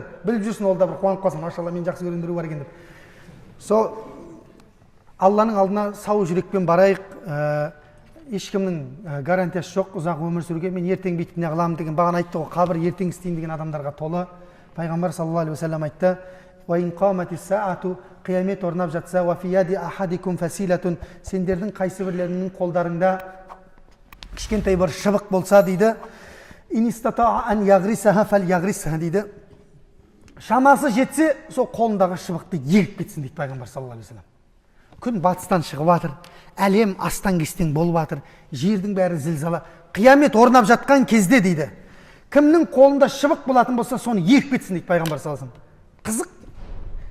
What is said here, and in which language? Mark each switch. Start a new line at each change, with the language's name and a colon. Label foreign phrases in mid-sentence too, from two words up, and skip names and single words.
Kazakh: Біліп жүрсін, ол да бір қуанып қалсын, машалла мен жақсы көремін біреу бар екен деп. Сол Алланың алдына сау жүрекпен барайық. Ешкімнің гарантиясы жоқ ұзақ өмір сүруге. Мен ертең бүйтіп не қыламын деген, бағана айтты ғой, қабір ертең істейін деген адамдарға толы. Пайғамбар
Arabic: صلى الله عليه وسلم
Kazakh: айтты:
Arabic: "وإن قامت الساعة",
Kazakh: қиямет орнап жатса,
Arabic: "وفي يد أحدكم فسيلة",
Kazakh: сендердің қайсы бірлеріңнің қолдарында кішкентай бір шыбық болса дейді,
Arabic: "إن استطاع أن يغرسها فليغرسها",
Kazakh: дейді. Шамасы жетсе, сол қолындағы шыбықты егіп кетсін дейді пайғамбар
Arabic: صلى الله عليه وسلم.
Kazakh: Күн батыстан шығып жатыр, әлем астан кестен болып жатыр, жердің бәрі зілзала, қиямет орнап жатқан кезде дейді, кімнің қолында шыбық болатын болса, соны егіп кетсін дейді пайғамбар
Arabic: صلى الله عليه وسلم.